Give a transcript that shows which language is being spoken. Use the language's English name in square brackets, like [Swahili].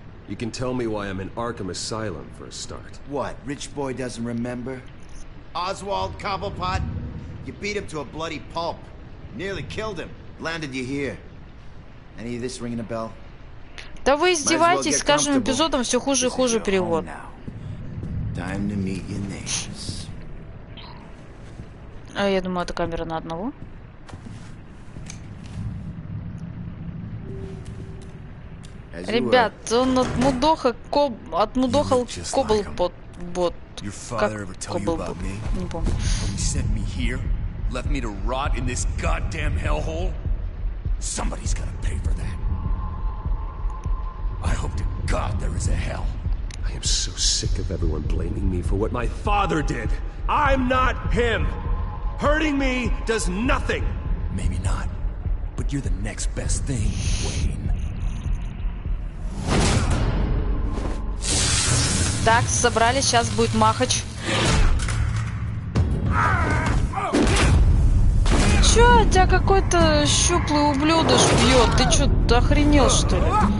[English] You can tell me why I'm in Arkham Asylum for a start. What, rich boy doesn't remember? Oswald Cobblepot? You beat him to a bloody pulp. Nearly killed him. Landed you here. Any of this ringing a bell? [Russian] Да вы издеваетесь, с каждым эпизодом все хуже и хуже перевод. А я думаю, это камера на одного. Ребят, он отмудохал Коблбот. Как Коблбот? Не помню. [English] Left me to rot in this goddamn hellhole? Somebody's gotta pay for that. I hope to God there is a hell. I am so sick of everyone blaming me for what my father did. I'm not him. Hurting me does nothing. Maybe not, but you're the next best thing, Wayne. [Russian] Так, собрались, сейчас будет махач. Чё, тебя какой-то щуплый ублюдок бьет? Ты чё, охренел, что ли?